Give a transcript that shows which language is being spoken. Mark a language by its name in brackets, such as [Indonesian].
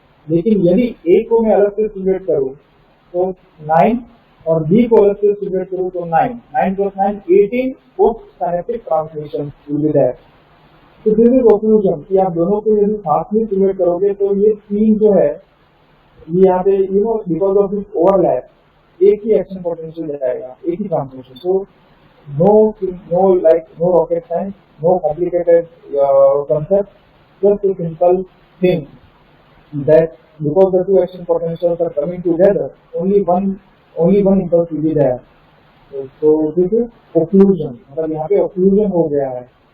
[Hindi] लेकिन यदि A को मैं अलग से स्टिमुलेट करूँ तो 9 और B को अलग से स्टिमुलेट करूँ तो 9 + 9 18 post synaptic transmission will be there. तो दिस इज ऑक्लूजन कि आप दोनों को यदि साथ में स्टिमुलेट करोगे तो ये 3 जो है ये यहाँ पे बिकॉज ऑफ दिस ओवरलैप एक ही एक्शन पोटेंशियल जाएगा, एक ही transmission. [English] So no rocket science, no complicated concept, just a simple thing that because the 2 action potentials are coming together, only one impulse will be there. So this is occlusion, [Hindi] मतलब यहाँ पे occlusion हो गया है।